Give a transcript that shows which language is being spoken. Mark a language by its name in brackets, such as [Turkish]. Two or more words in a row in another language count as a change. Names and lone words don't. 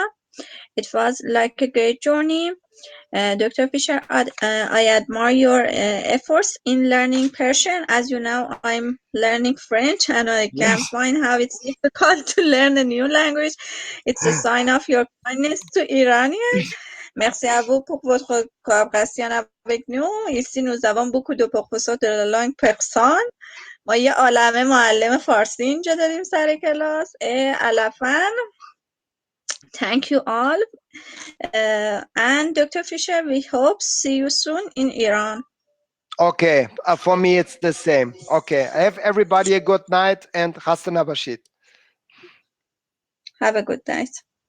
[English] It was like a great journey. Dr. Fisher, I admire your efforts in learning Persian. As you know, I'm learning French and I can find how it's difficult to learn a new language. It's a sign of your kindness to Iranians. [French] Merci à vous pour votre coopération avec nous. Ici, nous avons beaucoup de professeurs de la langue persane. [Persian] ما یه عالمه معلم فارسی اینجا داریم سر کلاس. [French] à la fin, [English] thank you all. And Dr. Fisher, we hope see you soon in Iran. Okay, for me it's the same. Okay, have everybody a good night and [Persian] خسته نباشید. [English] Have a good night.